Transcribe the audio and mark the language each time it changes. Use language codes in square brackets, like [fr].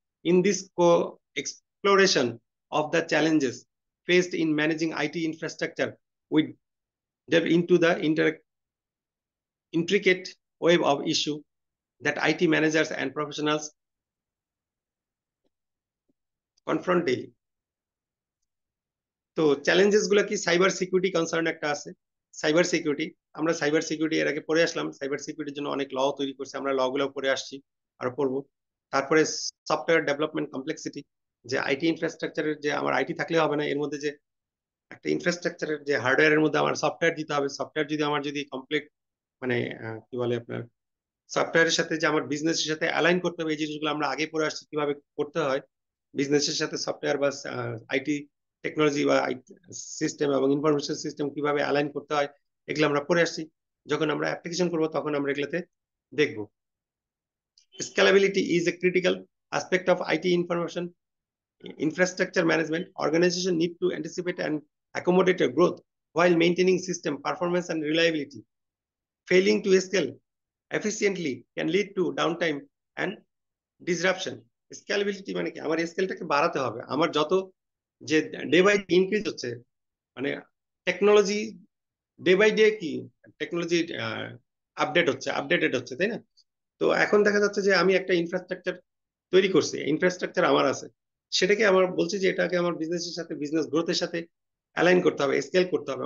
[en] In this exploration of the challenges faced in managing IT infrastructure, we delve into the intricate web of issue that IT managers and professionals confront daily. [bn] তো challenges গুলো কি, cyber security concern একটা আছে। Cyber security, আমরা cyber security এর আগে পড়ে আসলাম, cyber সিকিউরিটির জন্য অনেক ল তৈরি করছে, আমরা ল গুলো পড়ে আসছি, আরো পড়বো। তারপরে সফটওয়্যার ডেভেলপমেন্ট কমপ্লেক্সিটি, যে আইটি ইনফ্রাস্ট্রাকচারের যে আমার আইটি থাকলে হবে না, এর মধ্যে যে একটা ইনফ্রাস্ট্রাকচারের যে হার্ডওয়্যারের মধ্যে আমার সফটওয়্যার দিতে হবে, সফটওয়্যার যদি আমার যদি কমপ্লিট মানে কি বলে আপনার সফটওয়্যারের সাথে যে আমার বিজনেসের সাথে অ্যালাইন করতে হবে, এই জিনিসগুলো আমরা আগে পড়ে আসছি কিভাবে করতে হয়। বিজনেসের সাথে সফটওয়্যার বা আইটি টেকনোলজি বা সিস্টেম এবং ইনফরমেশন সিস্টেম কিভাবে অ্যালাইন করতে হয়, এগুলো আমরা পড়ে আসছি। যখন আমরা অ্যাপ্লিকেশন করব তখন আমরা এগুলোতে দেখব। [en] Scalability is a critical aspect of IT information infrastructure management. Organization need to anticipate and accommodate a growth while maintaining system performance and reliability. Failing to scale efficiently can lead to downtime and disruption. [bn] Scalability মানে কি, আমার স্কেলটাকে বাড়াতে হবে। আমার যত যে day by day increase হচ্ছে, মানে টেকনোলজি ডে বাই ডে কি টেকনোলজি আপডেটেড হচ্ছে, তাই না? তো এখন দেখা যাচ্ছে যে আমি একটা ইনফ্রাস্ট্রাকচার তৈরি করছি, ইনফ্রাস্ট্রাকচার আমার আছে, সেটাকে আমার বলছি যে এটাকে আমার বিজনেসের সাথে, বিজনেস গ্রোথের সাথে অ্যালাইন করতে হবে, স্কেল করতে হবে।